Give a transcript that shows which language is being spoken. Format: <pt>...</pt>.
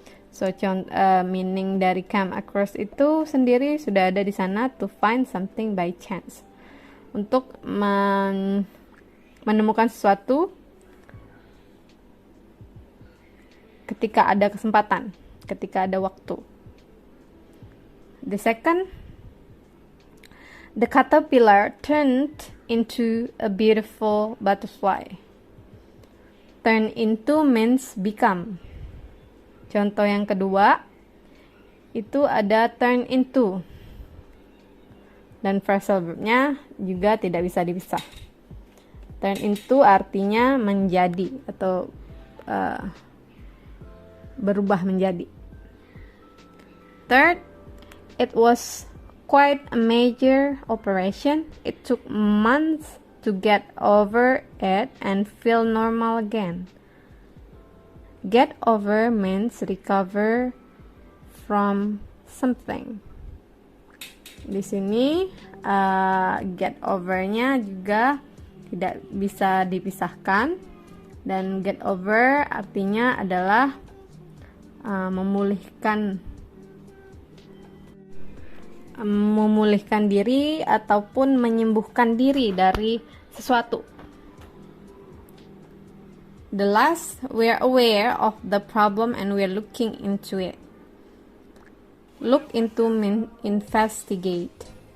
<en>So, meaning</en> <id>dari come across itu sendiri sudah ada di sana,</id> <en>to find something by chance.</en> <id>Untuk menemukan sesuatu ketika ada kesempatan, ketika ada waktu.</id> <en>The second, the caterpillar turned into a beautiful butterfly. Turn into means become.</en> <id>Contoh yang kedua, itu ada turn into. Dan phrasal verbnya juga tidak bisa dipisah. Turn into artinya menjadi atau berubah menjadi.</id> <en>Third, it was quite a major operation. It took months to get over it and feel normal again. Get over means recover from something.</en> <id>Di sini get over-nya juga tidak bisa dipisahkan, dan get over artinya adalah memulihkan diri ataupun menyembuhkan diri dari sesuatu.</id> <en>The last, we are aware of the problem and we are looking into it. Look into mean investigate.</en>